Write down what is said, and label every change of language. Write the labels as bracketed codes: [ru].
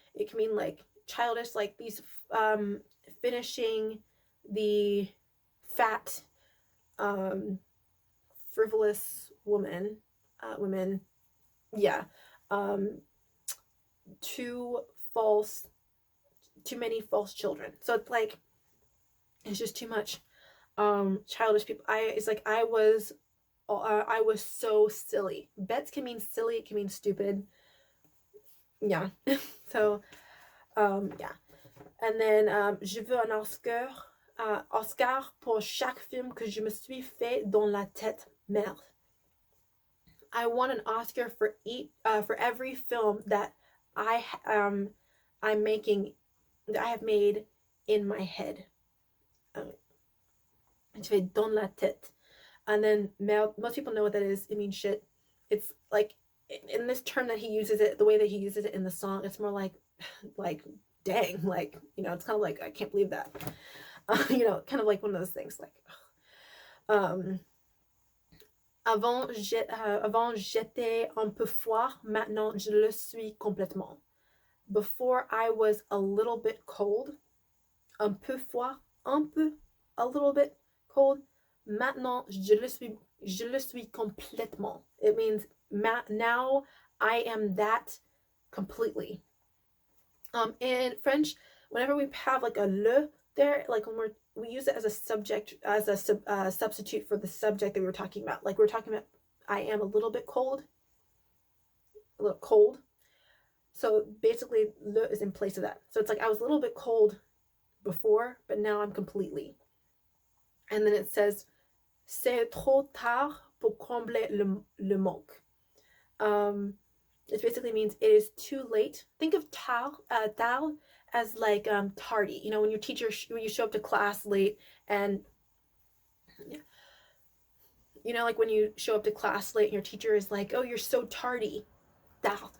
[en] It can mean like childish, like these finishing the fat, frivolous women, yeah, too false, too many false children. So it's like it's just too much childish people. I was so silly. Bets can mean silly, it can mean stupid. Yeah. So yeah. And then [fr] je veux un Oscar, Oscar pour chaque film que je me suis fait dans la tête. Merde. [en] I want an Oscar for every film that I'm making, that I have made in my head. [fr] Je fais dans la tête. [en] And then merde, most people know what that is. It means shit. It's like in this term that he uses it, the way that he uses it in the song, it's more like dang, like, you know, it's kind of like, I can't believe that. You know, kind of like one of those things, like, [fr] avant j'étais un peu froid, maintenant je le suis complètement. [en] Before I was a little bit cold, [fr] un peu froid, un peu, [en] a little bit cold. [fr] Maintenant je le suis complètement. [en] It means now I am that completely. In French, whenever we have like a le there, like when we use it as a subject, as a substitute for the subject that we were talking about. Like we were talking about, I am a little bit cold, a little cold. So basically, le is in place of that. So it's like I was a little bit cold before, but now I'm completely. And then it says, [fr] c'est trop tard pour combler le manque. [en] It basically means it is too late. Think of tard as like tardy. You know, when when you show up to class late, and you know, like when you show up to class late and your teacher is like, "Oh, you're so tardy." Tard.